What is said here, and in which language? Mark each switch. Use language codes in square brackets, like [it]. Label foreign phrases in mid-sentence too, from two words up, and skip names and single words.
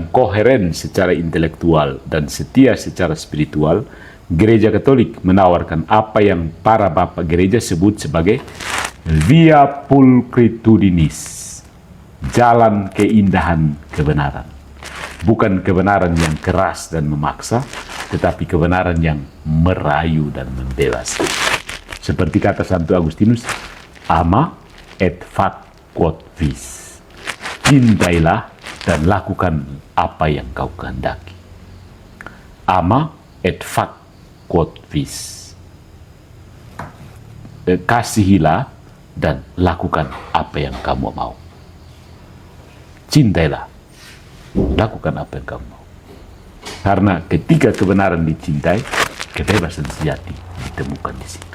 [id] koheren secara intelektual dan setia secara spiritual, Gereja Katolik menawarkan apa yang para bapak gereja sebut sebagai [la] via pulcritudinis, [id] jalan keindahan kebenaran. Bukan kebenaran yang keras dan memaksa, tetapi kebenaran yang merayu dan membebaskan. Seperti kata Santo Agustinus, [la] ama et fac quod vis. [id] Cintailah dan lakukan apa yang kau kehendaki. [la] Ama et fac quod vis. [id] Kasihilah dan lakukan apa yang kamu mau. Cintailah, lakukan apa yang kamu mau. Karena ketika kebenaran dicintai, kebebasan sejati ditemukan di situ.